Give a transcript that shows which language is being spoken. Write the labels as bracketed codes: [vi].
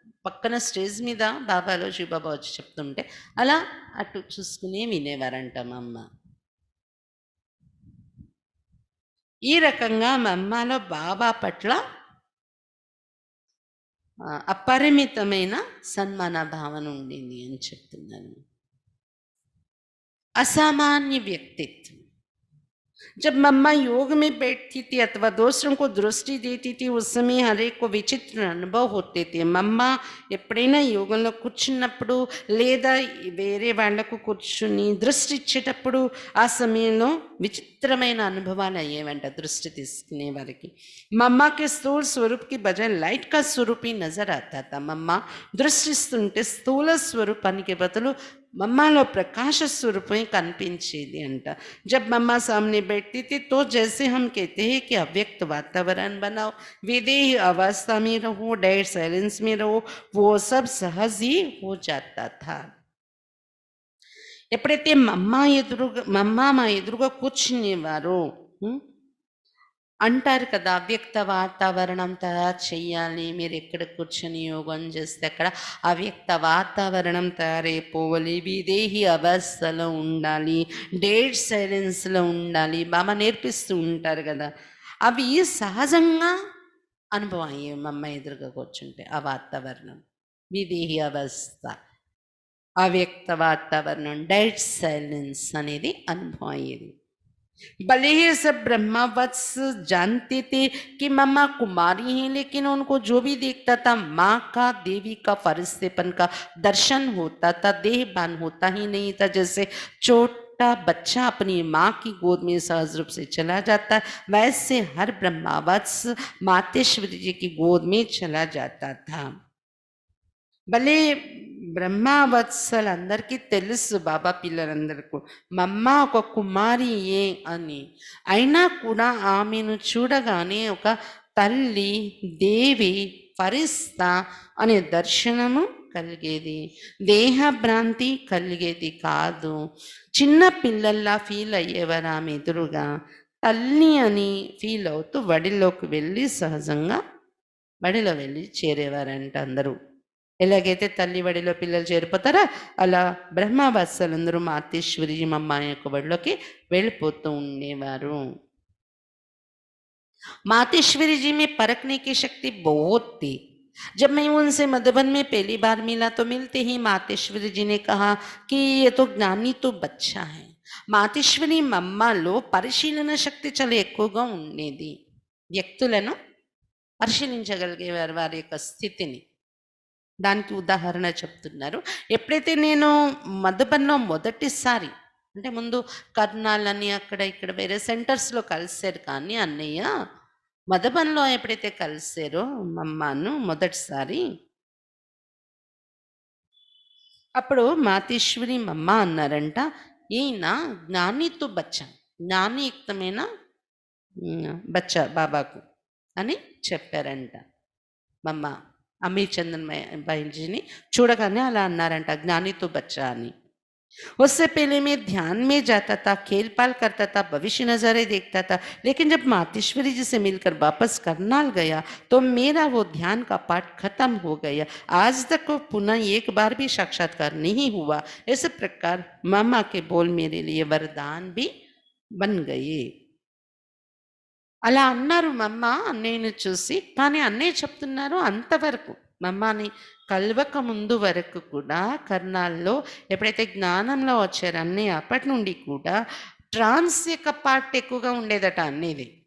[te] పక్కన స్టేజ్ మీద బాబాలో శివ బాబా వచ్చి చెప్తుంటే అలా అటు చూసుకుని వినేవారంట మా అమ్మ. ఈ రకంగా మా అమ్మలో బాబా పట్ల అపరిమితమైన సన్మాన భావన ఉండింది అని చెప్తున్నాను. అసామాన్య వ్యక్తిత్వం. [hi] जब मम्मा योग में बैठती थी अथवा दूसरों को दृष्टि देती थी, उस समय हर एक को విచిత్ర అనుభవ होते थे. [te] మమ్మ ఎప్పుడైనా యోగంలో కూర్చున్నప్పుడు లేదా వేరే వాళ్లకు కూర్చుని దృష్టి ఇచ్చేటప్పుడు ఆ సమయంలో విచిత్రమైన అనుభవాలు అయ్యేవంట దృష్టి తీసుకునే వారికి. [hi] మమ్మ के స్థూల స్వరూప్ की बजाय लाइट का स्वरूप ही नजर आता था. [te] మమ్మ దృష్టిస్తుంటే స్థూల స్వరూపానికి బదులు మమ్మలో ప్రకాశ స్వరూపమే కనిపించేది అంట. [hi] जब मम्मा सामने बैठती थी तो जैसे हम कहते हैं कि अव्यक्त वातावरण बनाओ, विदेही अवस्था में रहो, डेड साइलेंस में रहो, वो सब सहज ही हो जाता था. [te] ఎప్పుడైతే మమ్మ మా ఎదురుగా కూర్చునేవారో అంటారు కదా, అవ్యక్త వాతావరణం తయారు చేయాలి, మీరు ఎక్కడ కూర్చొని యోగం చేస్తే అక్కడ అవ్యక్త వాతావరణం తయారైపోవాలి, విదేహి అవస్థలో ఉండాలి, డేడ్ సైలెన్స్లో ఉండాలి, బాబా నేర్పిస్తూ ఉంటారు కదా. అవి సహజంగా అనుభవం అయ్యేవి మమ్మ ఎదురుగా కూర్చుంటే. ఆ వాతావరణం విదేహి అవస్థ, అవ్యక్త వాతావరణం, డేడ్ సైలెన్స్ అనేది అనుభవం అయ్యేది. [hi] भले ही सब ब्रह्मावत्स जानते थे कि मम्मा कुमारी हैं, लेकिन उनको जो भी देखता था माँ का, देवी का फरिश्तेपन का दर्शन होता था. देहभान होता ही नहीं था. जैसे छोटा बच्चा अपनी माँ की गोद में सहज रूप से चला जाता है, वैसे हर ब्रह्मावत्स मातेश्वरी जी की गोद में चला जाता था. [te] భలే బ్రహ్మవత్సలందరికీ తెలుసు, బాబా పిల్లలందరికీ మమ్మ ఒక కుమారియే అని. అయినా కూడా ఆమెను చూడగానే ఒక తల్లి, దేవి, ఫరిస్తా అనే దర్శనము కలిగేది. దేహభ్రాంతి కలిగేది కాదు. చిన్న పిల్లల్లా ఫీల్ అయ్యేవారు ఆమె ఎదురుగా. తల్లి అని ఫీల్ అవుతూ వడిలోకి వెళ్ళి సహజంగా వడిలో వెళ్ళి చేరేవారంట అందరూ. ఎలాగైతే తల్లి వడిలో పిల్లలు చేరిపోతారో అలా బ్రహ్మవత్సలందరూ మాతేశ్వరి మమ్మ యొక్క వడిలోకి వెళ్ళిపోతూ ఉండేవారు. [hi] मातेश्वरी जी में परखने की शक्ति बहुत थी. जब मैं उनसे मधुबन में पहली बार मिला तो मिलते ही मातेश्वरी जी ने कहा कि ये तो ज्ञानी तो बच्चा है. [te] మాతేశ్వరి మమ్మలో పరిశీలన శక్తి చాలా ఎక్కువగా ఉండేది. వ్యక్తులను పరిశీలించగలిగేవారు, వారి యొక్క స్థితిని. దానికి ఉదాహరణ చెప్తున్నారు. ఎప్పుడైతే నేను మధుబన్లో మొదటిసారి, అంటే ముందు కర్నాలని అక్కడ ఇక్కడ వేరే సెంటర్స్లో కలిసారు, కానీ అన్నయ్య మధుబన్లో ఎప్పుడైతే కలిసారో మమ్మను మొదటిసారి, అప్పుడు మాతేశ్వరి మమ్మ అన్నారంట, ఈయన [hi] జ్ఞానితో బచ్చా, [te] జ్ఞానయుక్తమైన బచ్చా బాబాకు అని చెప్పారంట మమ్మ. అమీర్ చందన్ భాईजीని చూడగానే అలా అన్నారంట, [hi] జ్ఞానితో బచ్చా [te] అని. [hi] उससे पहले मैं ध्यान में जाता था, खेल पाल करता था, भविष्य नज़ारे देखता था, लेकिन जब मातेश्वरी जी से मिलकर वापस करनाल गया तो मेरा वो ध्यान का पाठ खत्म हो गया. आज तक वो पुनः एक बार भी साक्षात्कार नहीं हुआ. इस प्रकार मामा के बोल मेरे लिए वरदान भी बन गए. [te] అలా అన్నారు మమ్మ అన్నయ్యని చూసి. కానీ అన్నయ్య చెప్తున్నారు అంతవరకు మమ్మని కలవక ముందు వరకు కూడా కర్నాల్లో ఎప్పుడైతే జ్ఞానంలో వచ్చారో అన్నయ్య అప్పటి నుండి కూడా ట్రాన్స్ యొక్క పార్ట్ ఎక్కువగా ఉండేదట అన్నయ్యది.